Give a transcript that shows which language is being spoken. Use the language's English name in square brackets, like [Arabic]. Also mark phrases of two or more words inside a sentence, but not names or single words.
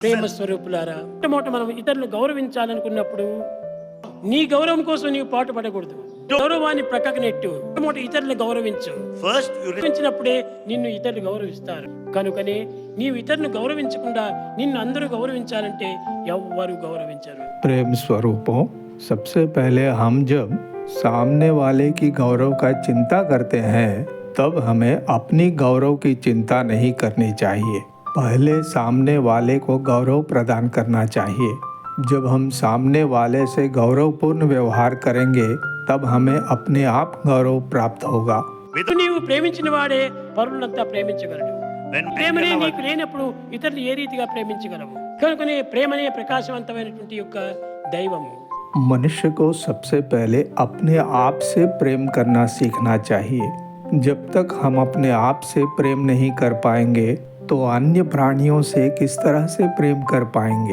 [Telugu] ప్రేమ స్వరూపులారా, మొట్టమొదట మనం ఇతరులను గౌరవించాలనుకున్నప్పుడు నీ గౌరవం కోసం నీవు పాటు పడకూడదు. గౌరవాన్ని ప్రక్కకు నెట్టు. మొట్టమొదట ఇతరులను గౌరవించు. [English] First, you [Telugu] గౌరవించినప్పుడే నిన్ను ఇతరులు గౌరవిస్తారు. కనుకనే నీవు ఇతరులను గౌరవించకుండా నిన్ను అందరూ గౌరవించాలంటే ఎవ్వరు గౌరవించరు. [Hindi] प्रेम स्वरूपों, सबसे पहले हम जब सामने वाले की गौरव का चिंता करते हैं तब हमें अपनी गौरव की चिंता नहीं करनी चाहिए। पहले सामने वाले को गौरव प्रदान करना चाहिए। जब हम सामने वाले से गौरवपूर्ण व्यवहार करेंगे तब हमें अपने आप गौरव प्राप्त होगा। [Telugu] నీవు ప్రేమించిన వాడే పరులంతా ప్రేమించగలడు. when ప్రేమనే నీకు లేనప్పుడు ఇతరులు ఏ రీతిగా ప్రేమించగలవు? కనుకనే ప్రేమనే ప్రకాశవంతమైనటువంటి యొక్క దైవము. [Hindi] मनुष्य को सबसे पहले अपने आप से प्रेम करना सीखना चाहिए। जब तक हम अपने आप से प्रेम नहीं कर पाएंगे तो अन्य प्राणियों से किस तरह से प्रेम कर पाएंगे।